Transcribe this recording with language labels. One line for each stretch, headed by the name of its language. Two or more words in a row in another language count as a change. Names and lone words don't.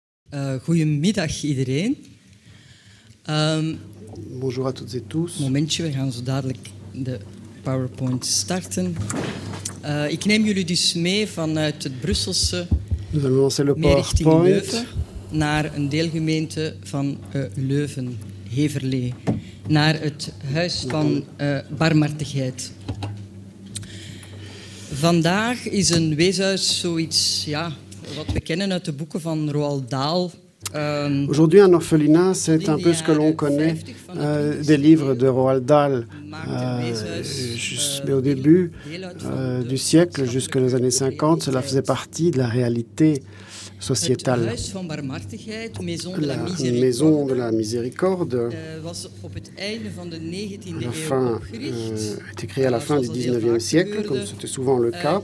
Dutch: Goedemiddag iedereen.
French: Bonjour à toutes et tous.
Dutch: Momentje, we gaan zo dadelijk de PowerPoint starten. Ik neem jullie dus mee vanuit het Brusselse
French: Nous allons lancer le
Dutch: meer richting
French: PowerPoint.
Dutch: Leuven naar een deelgemeente van Leuven, Heverlee, naar het Huis van Barmhartigheid. Vandaag is een weeshuis zoiets, ja, wat we kennen uit de boeken van Roald Dahl.
French: Aujourd'hui, un orphelinat, c'est un peu ce que l'on connaît des livres de Roald Dahl, mais au début du siècle, jusque les années 50, cela faisait partie de la réalité sociétale. La Maison de la Miséricorde, était créée à la fin du 19e siècle, comme c'était souvent le cas.